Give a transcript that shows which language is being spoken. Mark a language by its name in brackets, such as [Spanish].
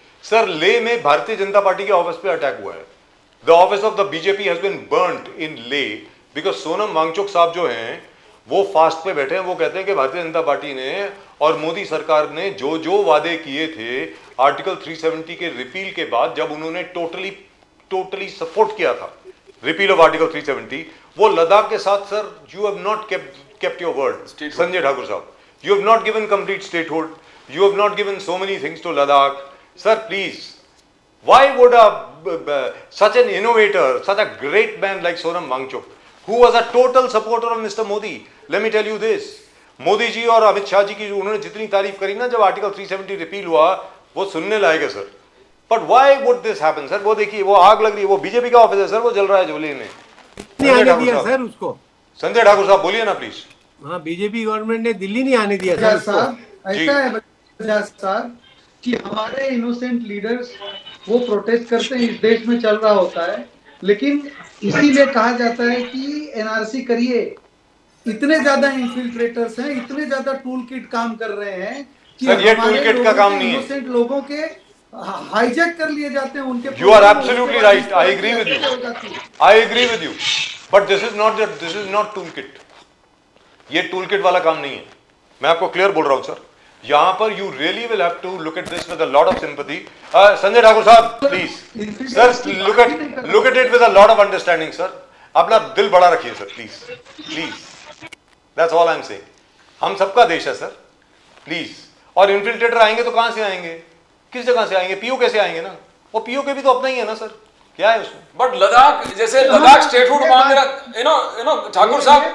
[Hindi] Sir ले में Bharatiya Janata party के ऑफिस पे अटैक हुआ है। [English] the office of the BJP has been burned in Leh [Hindi] बिकॉज सोनम वांगचुक साहब जो हैं वो फास्ट पे बैठे हैं। वो कहते हैं कि भारतीय जनता पार्टी ने और मोदी सरकार ने जो जो वादे किए थे आर्टिकल 370 के रिपील के बाद, जब उन्होंने टोटली सपोर्ट किया था रिपील ऑफ आर्टिकल 370, वो लद्दाख के साथ sir [English] You have not kept your word. Sanjay Thakur sahab, you have not given complete statehood, you have not given so many things to Ladakh. Sir, please, why would such an innovator, such a great man like Sonam Wangchuk, who was a total supporter of Mr. [Hindi] Modi, [English] let me tell you this, [Hindi] Modi ji और अमित शाह जी की उन्होंने जितनी तारीफ करी ना जब article 370 repeal हुआ, वो सुनने लायक है sir. [English] but why would this happen [Hindi] sir? वो देखिए वो आग लग रही है, वो बीजेपी का ऑफिस है सर, वो जल रहा है झोली में। नहीं आने दिया सर उसको। संजय ठाकुर साहब बोलिए ना प्लीज। हाँ, बीजेपी गवर्नमेंट ने दिल्ली नहीं आने दिया सर उसको। साहब ऐसा है बजाज साहब कि हमारे इनोसेंट लीडर्स वो प्रोटेस्ट करते हैं, इस देश में चल रहा होता है, लेकिन इसीलिए कहा जाता है कि एनआरसी करिए। इतने ज्यादा इन्फिल्ट्रेटर्स हैं, इतने ज्यादा टूल किट काम कर रहे हैं कि सर ये हमारे टूल किट का लोगों काम के, नहीं है। इनोसेंट लोगों के हाईजैक कर लिए जाते हैं उनके। [English] You are absolutely right. I agree with you. I agree with you. But this is not toolkit. [Hindi] ये टूलकिट वाला काम नहीं है। मैं आपको क्लियर बोल रहा हूं सर। यहाँ पर [English] you really will have to look at this with a lot of sympathy. Sanjay Thakur sahab please, sir look at it with a lot of understanding sir. [Hindi] अपना दिल बड़ा रखिए sir please. [English] That's all I'm saying. [Hindi] हम सबका देश है सर प्लीज। और इन्फिल्ट्रेटर आएंगे तो कहां से आएंगे, किस जगह से आएंगे? पीओ कैसे आएंगे ना, वो पीओ के भी तो अपना ही है ना सर, क्या है उसमें? बट लद्दाख जैसे लद्दाख स्टेटहुड मांग रहा, [English] you know [Hindi] ठाकुर साहब,